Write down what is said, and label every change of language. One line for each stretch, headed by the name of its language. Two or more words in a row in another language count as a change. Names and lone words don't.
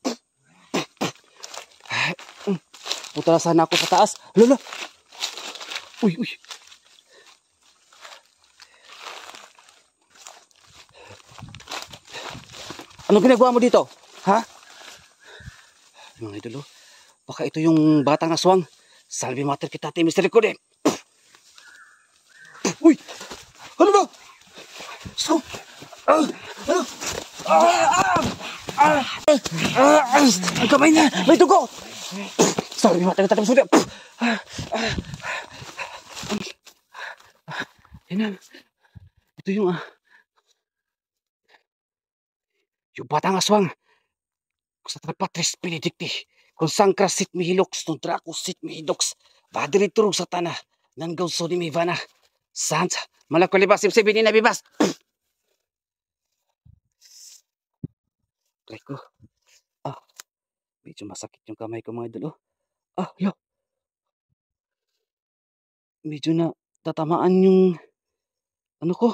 Filipino: Punta na sana ako sa taas. Lala! Uy! Uy! Anong ginagawa mo dito? Ha? Mga idolo, baka ito yung batang aswang.
Latin: Salve mater kita, Mr. Kode! Uy!
Filipino: Ano ba? So, ang kamay niya! May dugo!
Latin: Salve mater kita, Mr. Kode! Yan.
Filipino: Ito yung batang aswang. Sa patris pinidikti. Kung sangkra sit mihiloks, nung drako sit mihidoks. Badiriturog sa tanah. Nanggaw so ni Mivana. Sans, malakulibas sibsibin ni nabibas. Try ko. Medyo masakit yung kamay ko mga idol. Yo. Medyo na tatamaan yung ano ko.